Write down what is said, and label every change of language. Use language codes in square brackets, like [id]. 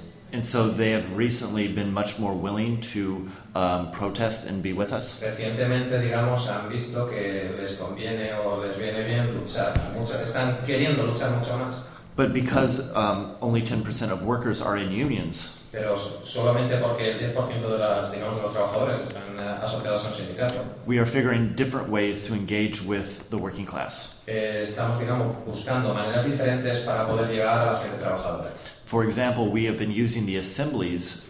[en] And so they have recently been much more willing to protest and be with us. [es] Recientemente, digamos, han visto que les conviene o les viene bien luchar. Están queriendo luchar mucho más. [en] But because only 10% of workers are in unions. [es] Pero solamente porque el 10% de los trabajadores están asociados a un sindicato. [en] We are figuring different ways to engage with the working class. [es] Estamos, digamos, buscando maneras diferentes para poder llegar a la gente trabajadora. [en] For example, we have been using the assemblies.